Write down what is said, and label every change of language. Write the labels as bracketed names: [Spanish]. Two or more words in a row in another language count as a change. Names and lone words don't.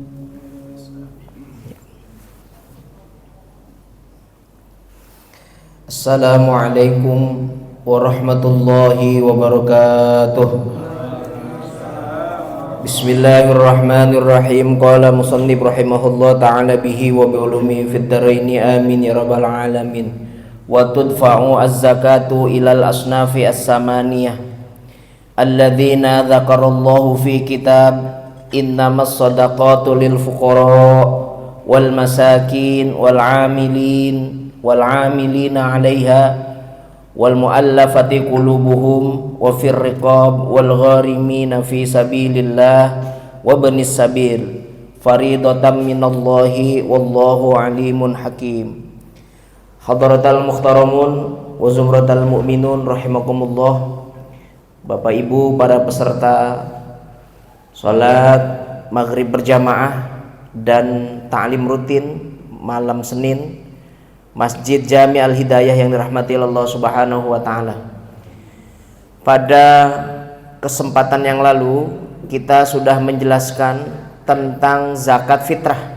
[Arabic] السلام عليكم ورحمة الله وبركاته. بسم الله الرحمن الرحيم. قال المصنف رحمه الله تعالى به وبعلومه في الدارين آمين يا رب العالمين. وتدفع الزكاة إلى الأصناف الثمانية الذين ذكر الله في كتاب إنما الصدقات للفقراء والمساكين والعاملين عليها والمؤلفة قلوبهم وفي الرقاب والغارمين في سبيل الله وابن السبيل فريضة من الله والله عليم حكيم. حضرات المحترمون وزمرة المؤمنون رحمكم الله. [Indonesian] Bapak Ibu para peserta salat maghrib berjamaah dan ta'lim rutin malam Senin Masjid Jami Al-Hidayah yang dirahmati [Arabic] الله سبحانه وتعالى. [Indonesian] Pada kesempatan yang lalu kita sudah menjelaskan tentang zakat fitrah.